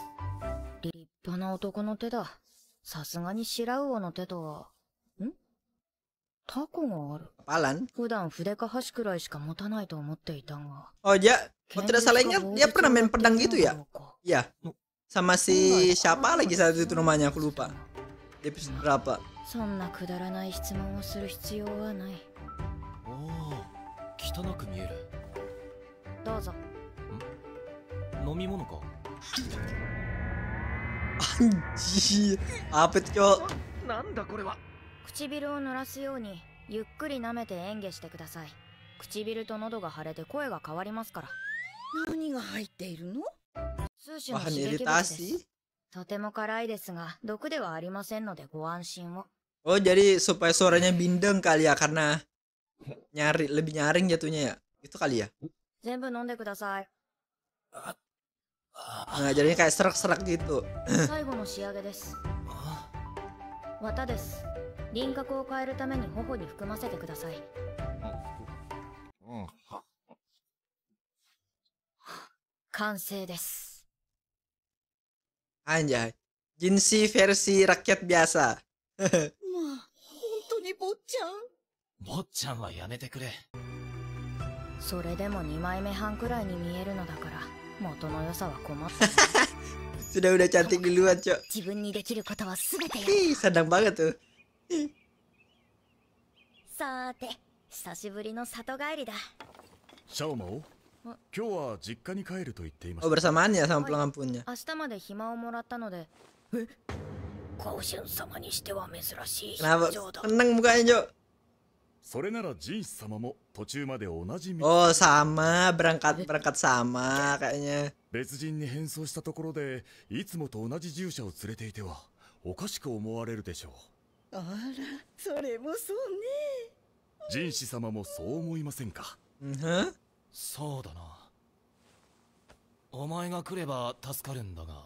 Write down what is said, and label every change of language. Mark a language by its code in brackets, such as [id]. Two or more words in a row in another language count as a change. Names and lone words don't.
[ja] 立派な男の手だ。さすがに白魚の手とは。タコがある。 [id] Apalan? [ja] 普段筆か箸くらいしか持たないと思っていたが。 [id] Oh dia, kalau tidak salah ingat dia pernah main pedang gitu ya? Iya. Sama si siapa lagi saat itu namanya aku lupa. Di episode berapa? [ja] そんなくだらない質問をする必要はない。おお、汚く見える。どうぞ。飲み物か。 [id] Anjir. Apa itu, Cok? [ja] なんだこれは。唇を濡らすようにゆっくり舐めて嚥下してください。唇と喉が腫れて声が変わりますから。何が入っているの？数種の刺激物です。とても辛いですが毒ではありませんのでご安心を。 [id] Oh jadi supaya suaranya bindeng kali ya karena lebih nyaring jatuhnya ya. Itu kali ya. [ja] 全部飲んでください。 [id] Nah, jadinya kayak serak-serak gitu. [ja] 最後の仕上げです。綿です。輪郭を変えるために頬に含ませてください。完成です。 [id] Anjay. Jinsi versi rakyat biasa. [ja] まあ、本当に坊ちゃん。坊ちゃんはやめてくれ。それでも2枚目半くらいに見えるのだから元の良さは困った。 [id] Sudah cantik duluan, Cok. [ja] 自分にできることは全てやる。 [id] Ih, sedang banget tuh. [ja] さーて、久しぶりの里帰りだ。シャオマオ、今日は実家に帰ると言っていまし [id] Oh [ja] た。 [id] bersamaan ya sama pulang kampungnya. [ja] 明日まで暇をもらったので。ガオシュン様にしては珍しい。 [id] Kenapa? Tenang mukanya, Cok. [ja] それならジンス様も途中まで同じ道。 [id] Oh, sama, berangkat sama kayaknya. [ja] 別人に変装したところでいつもと同じ従者を連れていてはおかしく思われるでしょう。あら、それもそうね。ジンシ様もそう思いませんか？そうだな。お前が来れば助かるんだが。